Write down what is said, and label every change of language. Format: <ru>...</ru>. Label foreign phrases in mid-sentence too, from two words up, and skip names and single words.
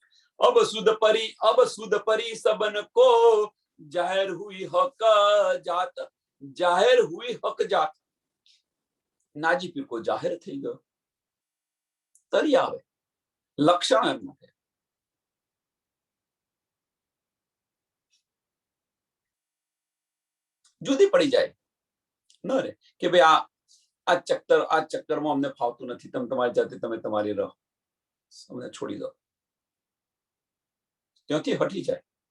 <hi>अब सुध परी सबन को जाहिर हुई हक जात, जाहिर हुई हक जात।</hi> <gu>નાજી પીર કો જાહેર થઈ ગયો, તરી આવે લક્ષણ એમનું છે. જુદી પડી જાય ન રે કે ભાઈ આ ચક્કરમાં અમને ફાવતું નથી, તમે તમારી જાતે તમે તમારી રહો, અમને છોડી દો, ત્યાંથી હટી જાય.</gu>